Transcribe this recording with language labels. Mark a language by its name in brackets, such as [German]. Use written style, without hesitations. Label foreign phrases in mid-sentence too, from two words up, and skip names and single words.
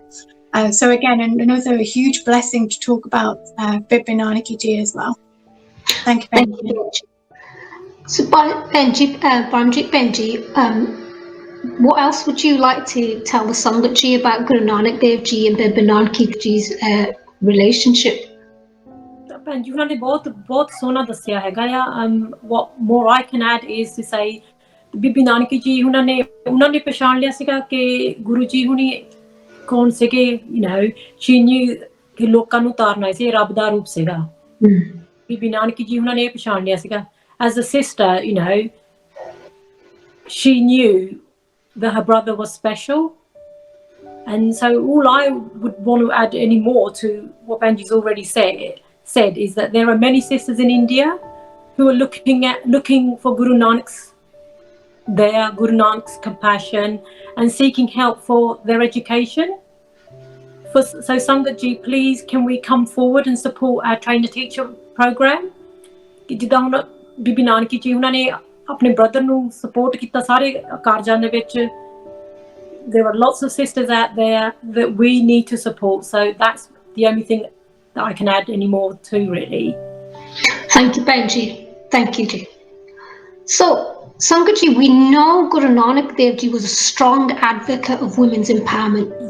[English] So again, another huge blessing to talk about Bibi Nanaki Ji as well. Thank you, Benji. So, Paramjit Benji, what else would you like to tell the Sangat Ji about Guru Nanak Dev Ji and Bibi Nanaki Ji's relationship? [Punjabi] ਭੈਣ ਜੀ ਉਹਨਾਂ ਨੇ ਬਹੁਤ ਸੋਹਣਾ ਦੱਸਿਆ ਹੈਗਾ ਆ. [English] what more I can add is to say, [Punjabi] ਬੀਬੀ ਨਾਨਕੀ ਜੀ ਉਹਨਾਂ ਨੇ ਪਛਾਣ ਲਿਆ ਸੀਗਾ ਕਿ ਗੁਰੂ ਜੀ ਹੁਣੀ ਕੌਣ ਸੀਗੇ. [English] she knew [Punjabi] ਕਿ ਲੋਕਾਂ ਨੂੰ ਤਾਰਨਾ ਸੀ, ਰੱਬ ਦਾ ਰੂਪ ਸੀਗਾ. ਬੀਬੀ ਨਾਨਕੀ ਜੀ ਉਹਨਾਂ ਨੇ ਇਹ ਪਛਾਣ ਲਿਆ ਸੀਗਾ. [English] As a sister, she knew that her brother was special. And so all I would want to add any more to what Benji's already said is that there are many sisters in India who are looking for Guru Nanak's compassion and seeking help for their education. So Sangat Ji, please can we come forward and support our trainer teacher program? [Punjabi] ਜਿੱਦਾਂ ਹੁਣ ਬੀਬੀ ਨਾਨਕੀ ਜੀ ਉਹਨਾਂ ਨੇ ਆਪਣੇ ਬ੍ਰਦਰ ਨੂੰ ਸਪੋਰਟ ਕੀਤਾ ਸਾਰੇ ਕਾਰਜਾਂ ਦੇ ਵਿੱਚ. [English] There are lots of sisters out there that we need to support. So that's the only thing that I can add any more to, really. Thank you, Benji. Thank you, Ji. So, Sangat Ji, we know Guru Nanak Dev Ji was a strong advocate of women's empowerment.